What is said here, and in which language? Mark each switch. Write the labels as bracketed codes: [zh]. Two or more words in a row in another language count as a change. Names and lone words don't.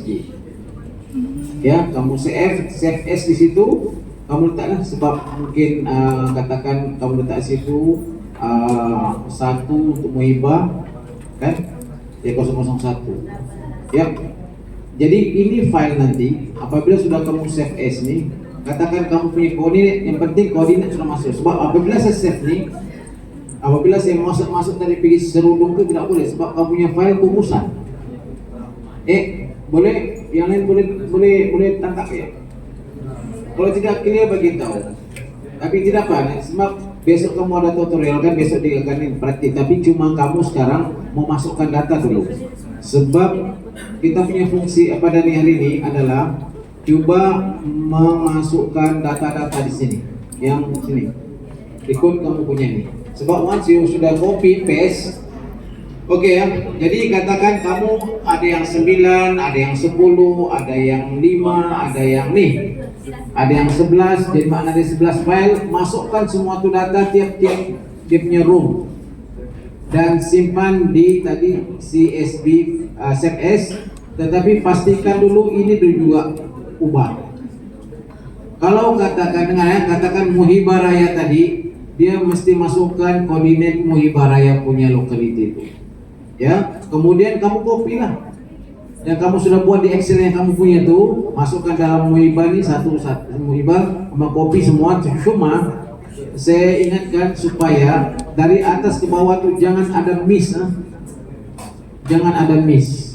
[ms] Ya, kamu [en] save as [ms] di situ, kamu letaklah sebab mungkin katakan kamu letak situ satu untuk Muhibah kan, ya 001. Ya. Jadi ini file nanti apabila sudah kamu [en] save as [ms] nih, katakan kamu punya koordinat, yang penting koordinat sudah masuk. Sebab apabila saya save nih, apabila saya masuk dari pergi serudung itu tidak boleh sebab kamu punya file kubusan. Boleh, yang lain boleh tangkap ya. Kalau tidak clear bagi tahu. Tapi tidak apa, sebab besok kamu ada tutorial kan, besok diakan praktik. Tapi cuma kamu sekarang mau masukkan data dulu. Sebab kita punya fungsi pada hari ini adalah coba memasukkan data-data di sini, yang sini. Ikut kamu punya ini. Sebab [en] once you [ms] sudah [en] copy paste, [ms] Oke ya, jadi katakan kamu ada yang 9, ada yang 10, ada yang 5, ada yang nih, ada yang 11, jadi makna ada 11 file, masukkan semua itu data tiap-tiap dia punya room dan simpan di tadi CSV CSS, tetapi pastikan dulu ini juga ubah. Kalau katakan katakan Muhibah Raya tadi, dia mesti masukkan koordinat Muhibah Raya punya locality itu. Ya, kemudian kamu copy lah. Yang kamu sudah buat di Excel yang kamu punya tuh, masukkan dalam Muhibah nih satu Muhibah, sama copy semua. Cuma saya ingatkan supaya dari atas ke bawah tuh jangan ada miss, jangan ada miss.